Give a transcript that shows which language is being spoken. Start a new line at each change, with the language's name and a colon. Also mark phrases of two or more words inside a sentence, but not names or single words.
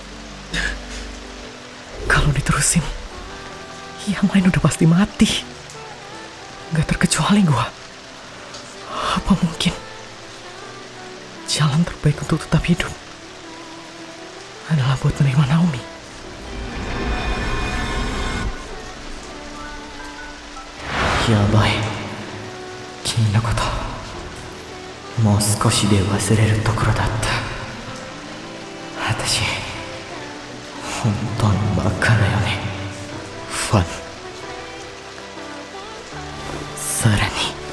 Indonesian: Kalau diterusin, yang lain udah pasti mati. Gak terkecuali gua. Apa mungkin jalan terbaik untuk tetap hidup adalah buat menerima Naomi?
Japanese: Yabai. 君のこと、もう少しで忘れるところだった. 私、本当の馬鹿だよね. Fan. Sarani.